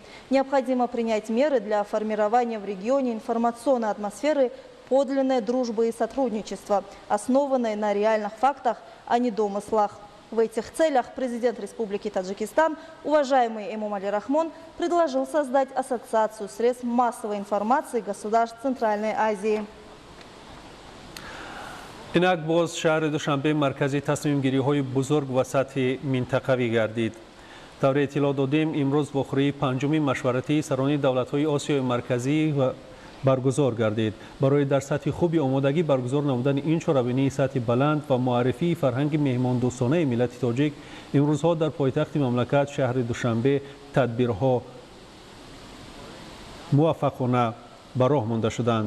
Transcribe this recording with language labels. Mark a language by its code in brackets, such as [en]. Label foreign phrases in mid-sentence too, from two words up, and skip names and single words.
[ru] Необходимо принять меры для формирования в регионе информационной атмосферы подлинной дружбы и сотрудничества, основанной на реальных фактах, а не домыслах. В этих целях президент Республики Таджикистан, уважаемый Эмомали Рахмон, предложил создать Ассоциацию средств массовой информации государств Центральной Азии. [fa] اینک باز شهر دوشنبه مرکزی تصمیم گیری های بزرگ و سطح منطقوی گردید. طور اطلاع دادیم امروز واخوری پنجم مشورتی سران دولت های آسیای مرکزی و برگزار گردید. برای در سطح خوبی آمادگی برگزار نمودن این چهاربینی سطح بلند و معرفی فرهنگ مهمان دوستانه ملت تاجیک، امروزها در پایتخت مملکت شهر دوشنبه تدبیرها موفقانه به راه مانده شدند.